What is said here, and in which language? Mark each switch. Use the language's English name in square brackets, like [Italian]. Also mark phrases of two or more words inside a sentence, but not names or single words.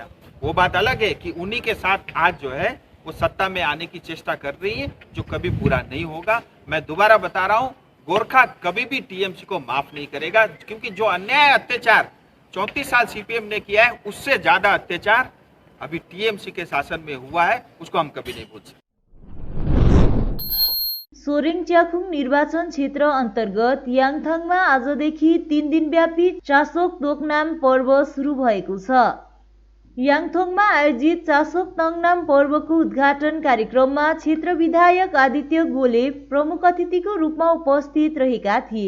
[Hindi] वो बात अलग है कि उन्हीं के साथ आज जो है वो सत्ता में आने की चेष्टा कर रही है, जो कभी पूरा नहीं होगा। मैं दोबारा बता रहा हूँ, गोरखा कभी भी टीएमसी को माफ नहीं करेगा, क्योंकि जो अन्याय अत्याचार 34 साल सीपीएम ने किया है उससे ज्यादा अत्याचार अभी टीएमसी के शासन में हुआ है, उसको हम कभी नहीं भूल सकते। [Nepali] सोरेङ च्याखुङ निर्वाचन क्षेत्र अन्तर्गत याङथाङमा आजदेखि 3 दिनव्यापी चासोक तोकनाम पर्व सुरु भएको छ। याङथङमा आयोजित चासोक तोकनाम पर्वको उद्घाटन कार्यक्रममा क्षेत्र विधायक आदित्य गोले प्रमुख अतिथिको रूपमा उपस्थित रहेका थिए।